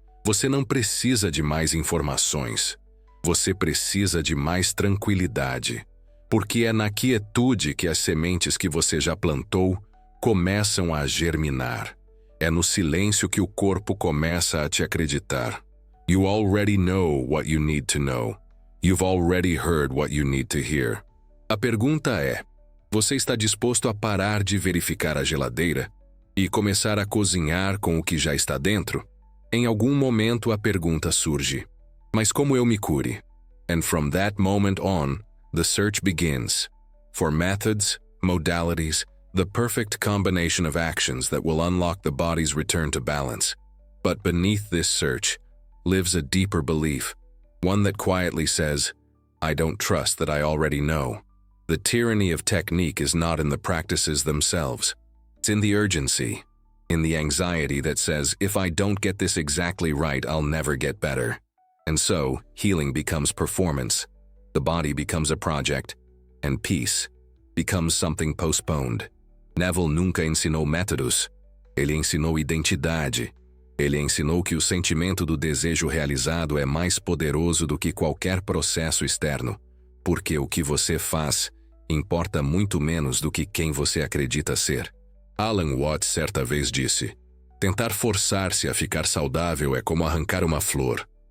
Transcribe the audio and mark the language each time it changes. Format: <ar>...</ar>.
<pt>Você não precisa de mais informações. Você precisa de mais tranquilidade. Porque é na quietude que as sementes que você já plantou começam a germinar. É no silêncio que o corpo começa a te acreditar.</pt> <en>You already know what you need to know. You've already heard what you need to hear.</en> <pt>A pergunta é: você está disposto a parar de verificar a geladeira e começar a cozinhar com o que já está dentro? Em algum momento a pergunta surge: mas como eu me cure?</pt> <en>And from that moment on, the search begins. For methods, modalities, the perfect combination of actions that will unlock the body's return to balance. But beneath this search lives a deeper belief, one that quietly says, I don't trust that I already know. The tyranny of technique is not in the practices themselves. It's in the urgency, in the anxiety that says, if I don't get this exactly right, I'll never get better. And so, healing becomes performance, the body becomes a project, and peace becomes something postponed.</en> <pt>Neville nunca ensinou métodos. Ele ensinou identidade. Ele ensinou que o sentimento do desejo realizado é mais poderoso do que qualquer processo externo, porque o que você faz importa muito menos do que quem você acredita ser. Alan Watts certa vez disse: tentar forçar-se a ficar saudável é como arrancar uma flor.</pt>